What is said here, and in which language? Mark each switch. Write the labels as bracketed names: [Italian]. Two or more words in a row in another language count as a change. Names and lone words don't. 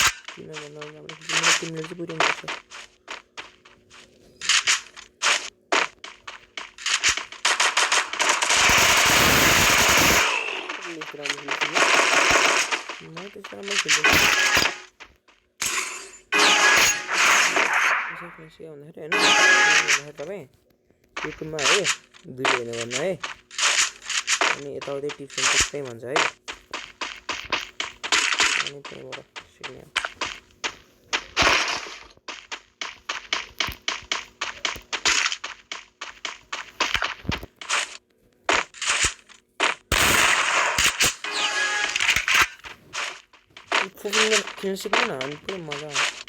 [Nepali] किन भन्नु राम्रो खेल्छ तिमीले चाहिँ पुऱ्याउनु पर्छ [Hindi] मैं तो इस तरह मैं खेल रहा हूँ ऐसे है ना [Nepali] है तपाईँ युट्युबमा है भिडियो हेर्नु भन्नु है अनि यताउति [English] tips and tricks [Nepali] चाहिँ भन्छ है अनि त्यहीँबाट सिक्ने फुकिङ खेल्न सिक्नु न अनि पुरै मजा आउँछ